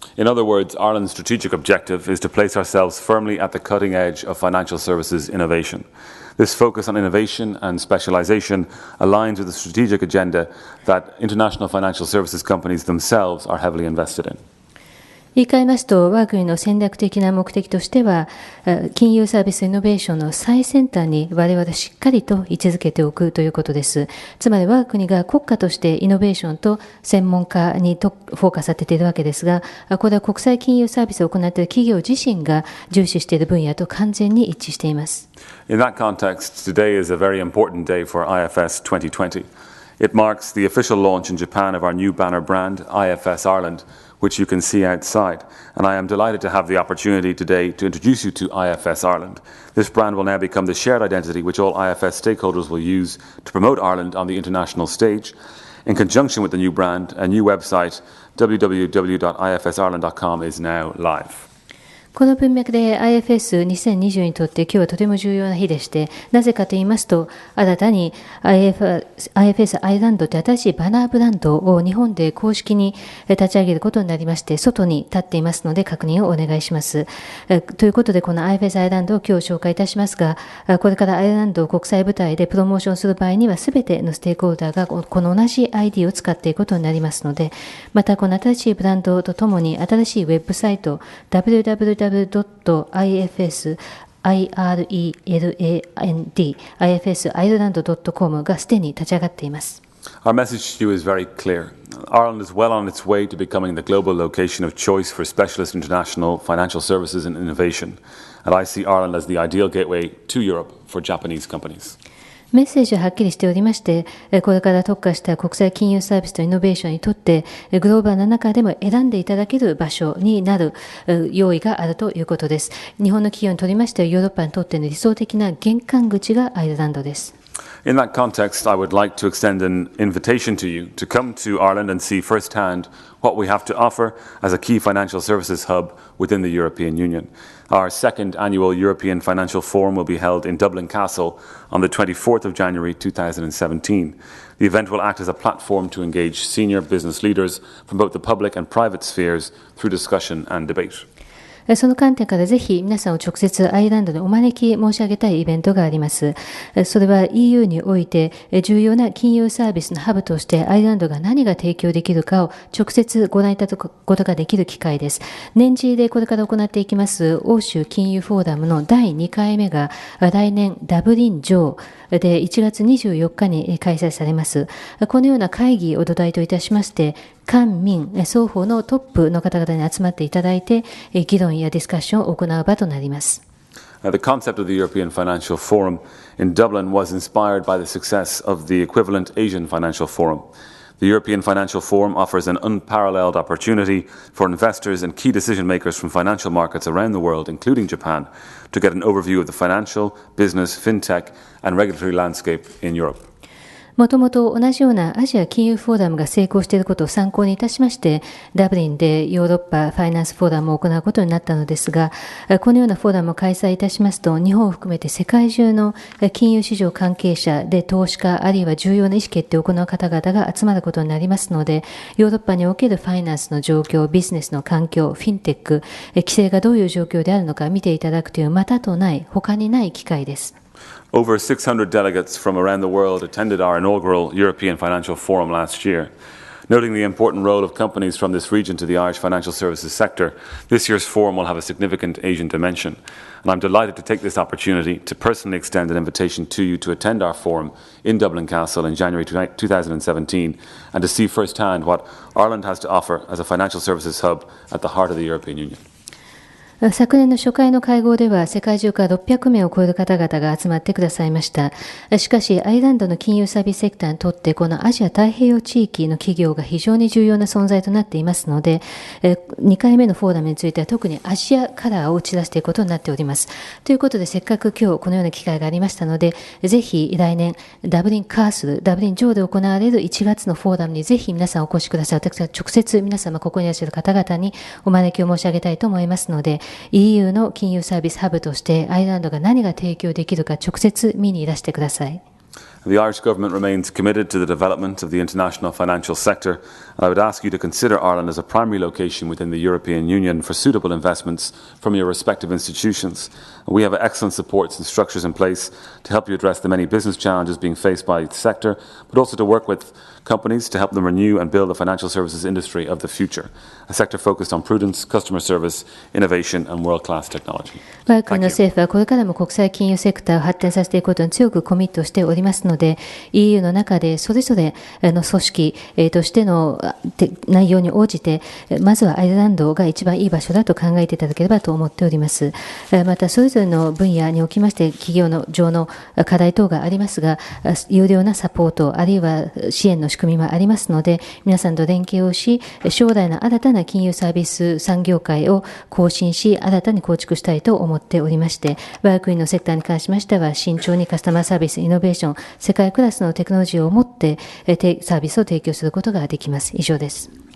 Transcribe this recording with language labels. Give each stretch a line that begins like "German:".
English: In other words, Ireland's strategic objective is to place ourselves firmly at the cutting edge of financial services innovation. This focus on innovation and specialization aligns with the strategic agenda that international financial services companies themselves are heavily invested in.
Japanese: 言い換えますと、我が国の戦略的な目的としては、金融サービスイノベーションの最先端に我々しっかりと位置づけておくということです。つまり我が国が国家としてイノベーションと専門家にフォーカスされているわけですが、これは国際金融サービスを行っている企業自身が重視している分野と完全に一致しています。
English: In that context, today is a very important day for IFS 2020. It marks the official launch in Japan of our new banner brand, IFS Ireland, which you can see outside. And I am delighted to have the opportunity today to introduce you to IFS Ireland. This brand will now become the shared identity which all IFS stakeholders will use to promote Ireland on the international stage. In conjunction with the new brand, a new website, www.ifsireland.com, is now live.
Japanese: この文脈で IFS2020 にとって今日はとても重要な日でして、なぜかと言いますと、新たに IFS アイルランドという新しいバナーブランドを日本で公式に立ち上げることになりまして、外に立っていますので確認をお願いします。ということで、この IFS アイルランドを今日紹介いたしますが、これからアイルランドを国際舞台でプロモーションする場合には、すべてのステークホルダーがこの同じ ID を使っていくことになりますので、またこの新しいブランドとともに新しいウェブサイト www.ifsireland.com がすでに立ち上がっています。
English: Our message to you is very clear. Ireland is well on its way to becoming the global location of choice for specialist international financial services and innovation. And I see Ireland as the ideal gateway to Europe for Japanese companies.
Japanese: メッセージははっきりしておりまして、これから特化した国際金融サービスとイノベーションにとって、グローバルな中でも選んでいただける場所になる用意があるということです。日本の企業にとりましては、ヨーロッパにとっての理想的な玄関口がアイルランドです。
English: In that context, I would like to extend an invitation to you to come to Ireland and see firsthand what we have to offer as a key financial services hub within the European Union. Our second annual European Financial Forum will be held in Dublin Castle on the 24th of January 2017. The event will act as a platform to engage senior business leaders from both the public and private spheres through discussion and debate.
Japanese: その観点からぜひ皆さんを直接アイルランドにお招き申し上げたいイベントがあります。それは EU において重要な金融サービスのハブとしてアイルランドが何が提供できるかを直接ご覧いただくことができる機会です。年次でこれから行っていきます欧州金融フォーラムの第2回目が来年ダブリン上で1月24日に開催されます。このような会議を土台といたしまして、官民双方のトップの方々に集まっていただいて、議論やディスカッションを行う場となります。
English: The concept of the European Financial Forum in Dublin was inspired by the success of the equivalent Asian Financial Forum. The European Financial Forum offers an unparalleled opportunity for investors and key decision makers from financial markets around the world, including Japan, to get an overview of the financial, business, fintech, and regulatory landscape in Europe.
Japanese: もともと同じようなアジア金融フォーラムが成功していることを参考にいたしまして、ダブリンでヨーロッパファイナンスフォーラムを行うことになったのですが、このようなフォーラムを開催いたしますと、日本を含めて世界中の金融市場関係者で投資家、あるいは重要な意思決定を行う方々が集まることになりますので、ヨーロッパにおけるファイナンスの状況、ビジネスの環境、フィンテック、規制がどういう状況であるのか見ていただくというまたとない、他にない機会です。
English: Over 600 delegates from around the world attended our inaugural European Financial Forum last year. Noting the important role of companies from this region to the Irish financial services sector, this year's forum will have a significant Asian dimension. And I'm delighted to take this opportunity to personally extend an invitation to you to attend our forum in Dublin Castle in January 2017 and to see firsthand what Ireland has to offer as a financial services hub at the heart of the European Union.
Japanese: 昨年の初回の会合では世界中から600名を超える方々が集まってくださいました。しかしアイルランドの金融サービスセクターにとってこのアジア太平洋地域の企業が非常に重要な存在となっていますので、2回目のフォーラムについては特にアジアカラーを打ち出していくことになっております。ということでせっかく今日このような機会がありましたので、ぜひ来年ダブリンカースル、ダブリン上で行われる1月のフォーラムにぜひ皆さんお越しください。私は直接皆様ここにいらっしゃる方々にお招きを申し上げたいと思いますので、EU の金融サービスハブとしてアイルランドが何が提供できるか直接見にいらしてください。
English: The Irish government remains committed to the development of the international financial sector, and I would ask you to consider Ireland as a primary location within the European Union for suitable investments from your respective institutions. We have excellent supports and structures in place to help you address the many business challenges being faced by the sector, but also to work with companies to help them renew and build the financial services industry of the future, a sector focused on prudence, customer service, innovation, and world-class technology.
Japanese: 我が国の政府はこれからも国際金融セクターを発展させていくことに強くコミットしておりますので、EU の中でそれぞれの組織としての内容に応じて、まずはアイルランドが一番いい場所だと考えていただければと思っております。またそれぞれの分野におきまして企業の上の課題等がありますが、有料なサポートあるいは支援の仕組みもありますので、皆さんと連携をし、将来の新たな金融サービス産業界を更新し、新たに構築したいと思っておりまして、我が国のセクターに関しましては、慎重にカスタマーサービス、イノベーション、世界クラスのテクノロジーを持ってサービスを提供することができます。以上です。